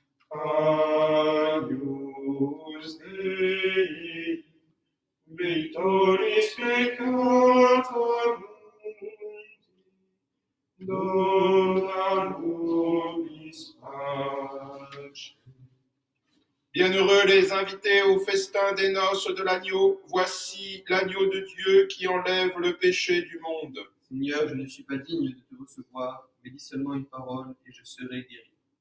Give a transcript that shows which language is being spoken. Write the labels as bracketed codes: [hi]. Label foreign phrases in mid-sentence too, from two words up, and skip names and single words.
[la] Agnus Dei, Victoris peccata mundi, dona nobis pace. [fr] Bienheureux les invités au festin des noces de l'agneau, voici l'agneau de Dieu qui enlève le péché du monde. Seigneur, je ne suis pas digne de te recevoir, mais dis seulement une parole et je serai guéri.